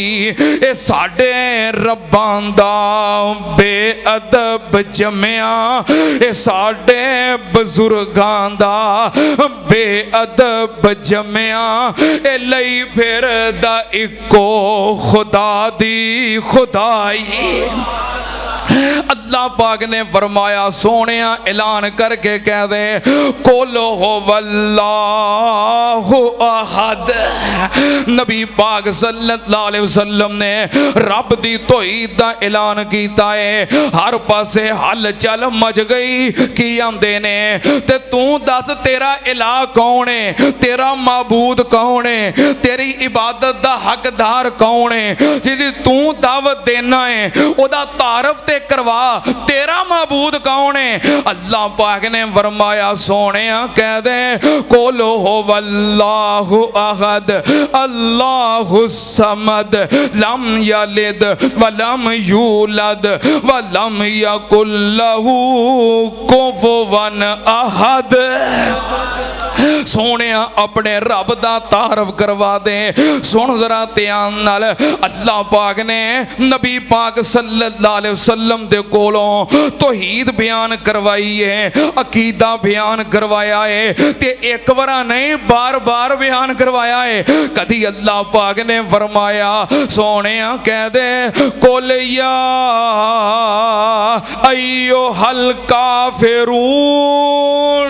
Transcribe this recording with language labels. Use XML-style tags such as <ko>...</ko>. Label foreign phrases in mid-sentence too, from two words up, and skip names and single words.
<pa>اے ساڈے ربّاں دا بےادب جمیا، اے ساڈے بزرگاں دا بےادب جمیا، اے لئی پھر دا اکو خدا دی خدائی. اللہ پاک نے فرمایا سونے اعلان کر کے کہہ دے</pa> <ar>قل هو الله أحد.</ar> <pa>نبی پاک</pa> <ar>صلى الله عليه وسلم</ar> <pa>نے رب دی توحید دا اعلان کیتا ہے. ہر پاسے ہلچل مچ گئی. کی آندے نے تے تو دس تیرا الٰہ کون ہے، تیرا معبود کون ہے، تیری عبادت دا حقدار کون ہے، جدی تو دعوت دینا ہے اودا تعارف تے کروا، تیرا معبود کون ہے. اللہ پاک نے فرمایا سونے کہہ دے</pa> <ar>قل هو الله أحد الله الصمد لم يلد ولم يولد ولم يكن له كفوا أحد.</ar> <pa>سونے اپنے رب دا تعارف کروا دے. سن ذرا دھیان نال، اللہ پاک نے نبی پاک</pa> <ar>صلى الله عليه وسلم</ar> <pa>دے کولوں توحید بیان کروائی ہے، عقیدہ بیان کروایا ہے، تے اک بار نہیں بار بار بیان کروایا ہے. کدی اللہ پاک نے فرمایا سونے کہہ دے</pa> <ar>قل يا أيها الكافرون.</ar>